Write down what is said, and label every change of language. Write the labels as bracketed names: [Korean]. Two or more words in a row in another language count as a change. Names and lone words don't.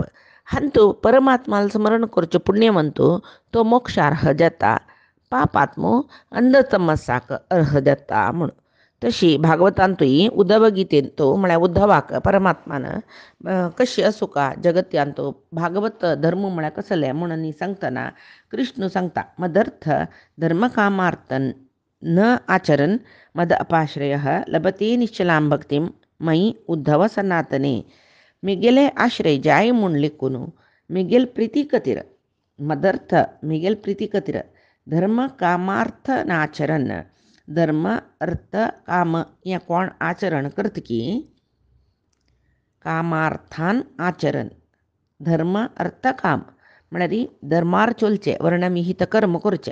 [Konkani] हांतू परमात्माल स्मरण करचें पुण्यवंतू तो मोक्षार्ह जाता, पापात्मो अंधतमसाक अर्ह जाता म्हूण. तशी भागवतांतूय उद्धव गितेंतू म्हळ्यार उद्धवाक परमात्मान कशी असुका जगत्यांतू भागवत धर्म म्हळ्यार कसलें म्हणून सांगतना कृष्ण सांगता [Sanskrit] मदर्थ धर्मकामार्थ न आचरन मद अपाश्रय लभते निश्चलां भक्तीं मयि उद्धव सनातने. [Konkani] मिगेले आश्रय जाय म्हूण लेखून मिगेल प्रिती खातीर मदर्थ मिगेल प्रिती खातीर धर्म कामार्थ नाचरण धर्म अर्थ काम हें कोण आचरण करता की कामार्थान आचरण धर्म अर्थ काम म्हळ्यार धर्मार चलचे वर्णविहित कर्म करचे.